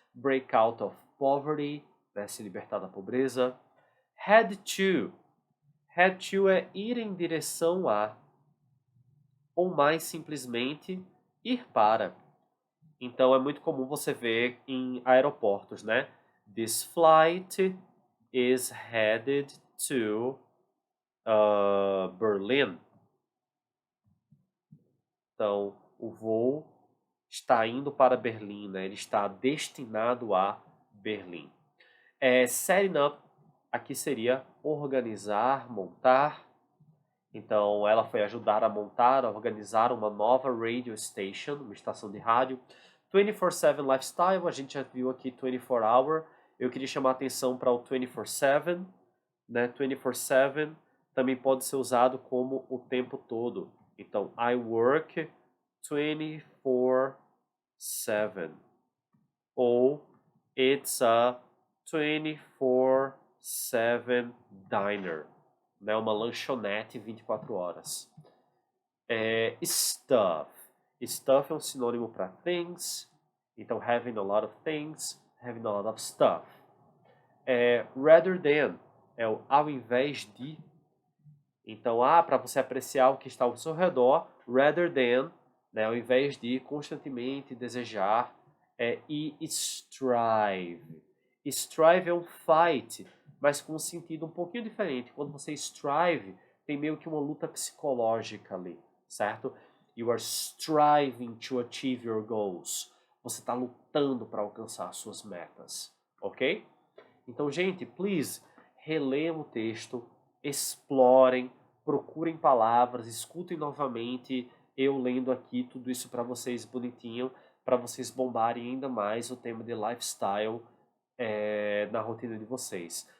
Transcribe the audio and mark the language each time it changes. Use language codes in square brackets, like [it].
[en] Break out of poverty, [pt] né? Se libertar da pobreza. [en] Head to. [pt] Head to é ir em direção a. Ou mais simplesmente, ir para. Então, é muito comum você ver em aeroportos, né? [en] This flight is headed to Berlin. [pt] Então, o voo está indo para Berlim, né? Ele está destinado a Berlim. Setting up, aqui seria organizar, montar. Então, ela foi ajudar a montar, a organizar uma nova radio station, uma estação de rádio. 24/7 Lifestyle, a gente já viu aqui 24 Hour. Eu queria chamar a atenção para o 24/7, né? 24/7 também pode ser usado como o tempo todo. [en] Então, I work 24/7. Ou it's a 24/7 diner, né? [pt] Uma lanchonete 24 horas. Stuff. Stuff é um sinônimo para things. Então, [en] having a lot of things, having a lot of stuff. [pt] Rather than é o ao invés de. Então, para você apreciar o que está ao seu redor, rather than, né, ao invés de constantemente desejar, e strive. Strive é um fight, mas com um sentido um pouquinho diferente. Quando você strive, tem meio que uma luta psicológica ali, certo? [en] You are striving to achieve your goals. [pt] Você está lutando para alcançar suas metas, ok? Então, gente, please, releiam o texto, explorem, procurem palavras, escutem novamente eu lendo aqui tudo isso para vocês bonitinho, para vocês bombarem ainda mais o tema de lifestyle na rotina de vocês.